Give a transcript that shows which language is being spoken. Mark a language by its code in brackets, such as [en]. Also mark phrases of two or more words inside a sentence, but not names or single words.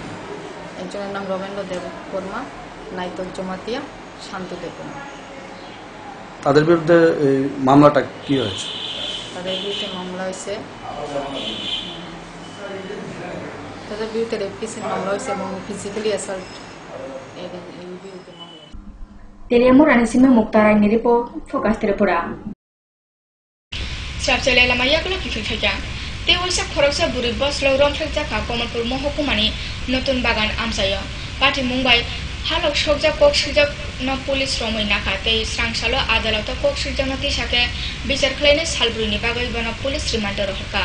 [bn] একজনের নাম রমেন্দ্র দেববর্মা নাইতক জমাতিয়া শান্ত দেববর্মা তাদের বিরুদ্ধে এই মামলাটা কি হয়েছে তাদের বিরুদ্ধে মামলা হয়েছে তাদের বিরুদ্ধে [en] rape case [bn] মামলা হয়েছে এবং [en] physically assault [bn] এই বিরুদ্ধে মামলা [trp] Teleamura ni simi Mukhtarai ni report Focus Tripura Chapchale lamayaklo kifilfeja te hoisa khoroksa buri boslo romphek jaka Kamalpur mohkumani notun bagan amsayo pati Mumbai halok sokja koksijak no police romoi nakha tei srangsalo adalata koksijak nati sake bichar khlaine salbrini bagoi bana police reminder horka